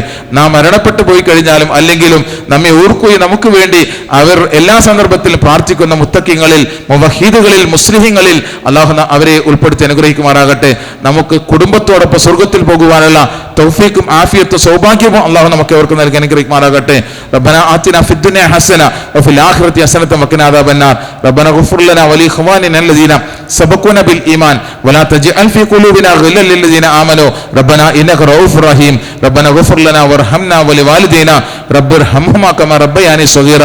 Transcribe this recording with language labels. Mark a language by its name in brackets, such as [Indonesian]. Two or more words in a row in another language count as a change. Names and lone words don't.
[Malayalam] നാം മരണപ്പെട്ടു പോയി കഴിഞ്ഞാലും അല്ലെങ്കിലും നമ്മെ ഓർക്കുകയും നമുക്ക് വേണ്ടി അവർ എല്ലാ സന്ദർഭത്തിലും പ്രാർത്ഥിക്കുന്ന മുത്തഖീങ്ങളിൽ മുവഹ്ഹിദുകളിൽ മുസ്ലിഹീങ്ങളിൽ അള്ളാഹു അവരെ ഉൾപ്പെടുത്തി അനുഗ്രഹിക്കുമാറാകട്ടെ. നമുക്ക് കുടുംബത്തോടൊപ്പം സ്വർഗത്തിൽ പോകുവാനുള്ള തൗഫീഖും ആഫിയത്തും സൗഭാഗ്യവും അള്ളാഹു നമുക്ക് അവർക്ക് നൽകി അനുഗ്രഹിക്കുമാറാകട്ടെ. [Arabic] ربنا آتنا في الدنيا حسنة وفي الآخرة حسنة وقنا عذاب النار. ربنا اغفر لنا ولإخواننا الذين سبقونا بالإيمان ولا تجعل في قلوبنا غلا للذين آمنوا ربنا إنك رؤوف رحيم. ربنا اغفر لنا وارحمنا ولوالدينا رب ارحمهما كما ربياني صغيرا.